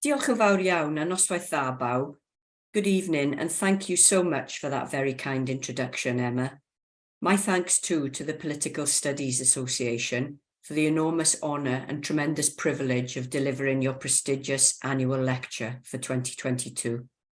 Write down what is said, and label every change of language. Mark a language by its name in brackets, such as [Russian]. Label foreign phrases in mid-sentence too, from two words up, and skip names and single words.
[Welsh] Diolch yn fawr iawn a noswaith dda bawb. [English] Good evening and thank you so much for that very kind introduction, Emma. My thanks too to the Political Studies Association for the enormous honour and tremendous privilege of delivering your prestigious annual lecture for 2022.